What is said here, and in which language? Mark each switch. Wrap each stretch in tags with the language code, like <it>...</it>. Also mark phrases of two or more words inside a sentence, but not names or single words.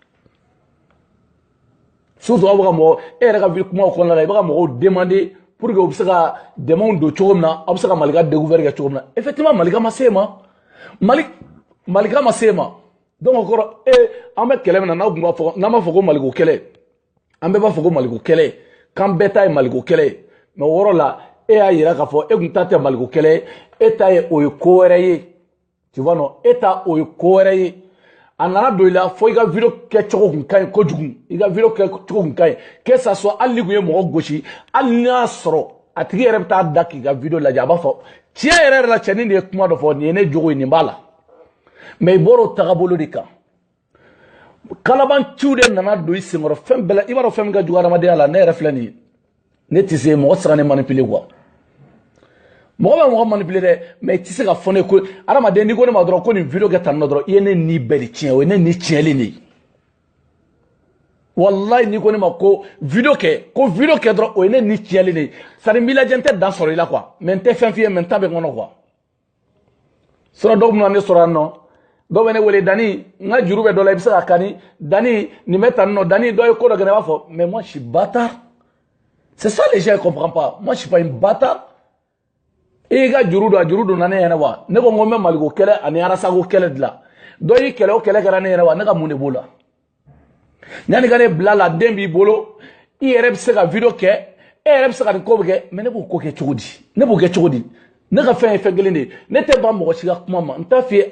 <bm>surtout aw bɛ ka mɔgɔ e yɛrɛ ka vie kumaw kɔnɔna la i bɛ ka mɔgɔw</bm> <fr>demander pour que</fr> <bm>u bɛ se ka dɛmɛw don cogo min na aw bɛ se ka malika découvert kɛ cogo min na effectivement malika ma se ma malika ma se ma donc o kɔrɔ an bɛ kɛlɛ min na n'aw tun b'a fɔ n'an b'a fɔ ko maliko kɛlɛ an bɛɛ b'a fɔ ko maliko kɛlɛ k'an bɛɛ ta ye maliko kɛlɛ ye mais o yɔrɔ la e y'a yira k'a fɔ e kun ta tɛ maliko kɛlɛ ye e ta ye o ye ko wɛrɛ ye</bm> <fr>tu vois non</fr> <bm>e ta o ye ko wɛrɛ ye a nana don i la fo i ka video kɛ cogo kun ka ɲi kojugu i ka video kɛ cogo kun ka ɲi</bm> <fr>que ça soit</fr> <bm>hali ni kun ye mɔgɔ gosi hali n'i y'a sɔrɔ a tigi yɛrɛ bɛ taa da k'i ka video lajɛ a b'a fɔ tiɲɛ yɛrɛ la cɛnin de ye kuma dɔ fɔ nin ye ne jogo ye nin b'a la mais i bɔra o tagabolo de kan kalabanciw de nana don i senkɔrɔ fɛn bɛɛ la i b'a dɔn fɛn min ka jugu adamadenya la ne yɛrɛ filɛ nin ye ne tɛ se mɔgɔ tɛ se ka ne</bm> <fr>manipuler quoi</fr> <bm>mɔgɔ bɛ mɔgɔ manipuler dɛ mais i tɛ se ka fɔ ne ko adamaden n'i ko ne ma dɔrɔn ko nin video kɛ tan nɔ dɔrɔn i ye ne ni bɛɛ de tiɲɛ o ye ne ni tiɲɛlen de ye wallahi n'i ko ne ma ko video kɛ dɔrɔn o ye ne ni tiɲɛlen de ye</bm> <fr>c'est à dire</fr> <bm>n b'i lajɛ n tɛ dan sɔrɔ i la quoi mais n tɛ fɛn f'i ye mais n ta bɛ n kɔnɔ quoi sinon dɔw bɛna ne sɔrɔ yan nɔ dɔw bɛ ne wele Dani n ka juru bɛ dɔ la i bɛ se ka kani Dani nin bɛ tan nɔ Dani dɔ ye ko dɔ kɛ ne b'a fɔ</bm> <fr>mais moi je suis bâtard c'est ça les gens ne comprennent pas moi je suis pas une bâtard</fr> <bm>i ka juru donna ne ɲɛna wa ne ko n ko n bɛ maliko kɛlɛ ani arasako kɛlɛ dilan dɔ y'i kɛlɛ o kɛlɛ kɛra ne ɲɛna wa ne ka mun de b'o la yanni ka ne bila la den b'i bolo i yɛrɛ bɛ se ka video kɛ e yɛrɛ bɛ se ka nin ko bɛ kɛ mais ne b'o ko kɛ cogo di ne ka fɛn ye fɛn kelen de ye ne tɛ ban mɔgɔ si ka kuma ma n t'a f'i ye</bm>